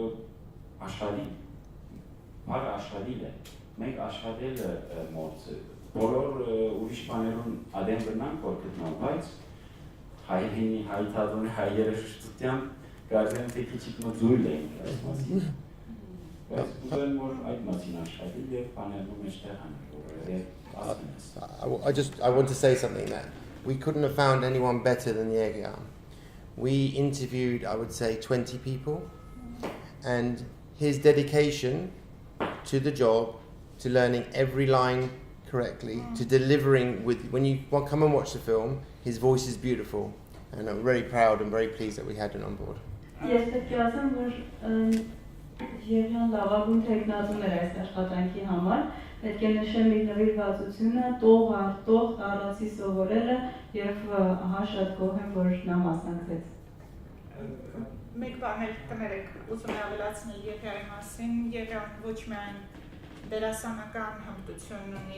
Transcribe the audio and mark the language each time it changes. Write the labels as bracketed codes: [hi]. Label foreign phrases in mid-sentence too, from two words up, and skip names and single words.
[hy] աշխարհի, բարը աշխարհիլ է, մենք աշխարհել մորձը բոլոր ուրիշ բաներուն ադեմ գնանք որ գտնալ, բայց հայրենի, հայ երաժշտության կարծեմ թե քիչ մոդուլ ենք այս մասին։ Բայց ուզում որ այդ մասին աշխատել եւ բաներում մեջտեղ [en] I want to say something that we couldn't have found anyone better than Yeria. We interviewed, I would say, 20 people, and his dedication to the job, to learning every line correctly, to delivering with, when you come and watch the film, his voice is beautiful, and I'm very proud and very pleased that we had him on board. [hy] Ես պետք է ասեմ, որ Եվրան լավագույն թեկնածուն էր այս աշխատանքի համար, պետք է նշեմ իր նվիրվածությունը, տող առ տող տարածի սովորելը եւ ահա շատ գոհ եմ, որ նա մասնակցեց։ Մեկ բան էլ կներեք, ուզում եմ ավելացնել Եվրայի մասին, Եվրան ոչ միայն դերասանական հմտություն ունի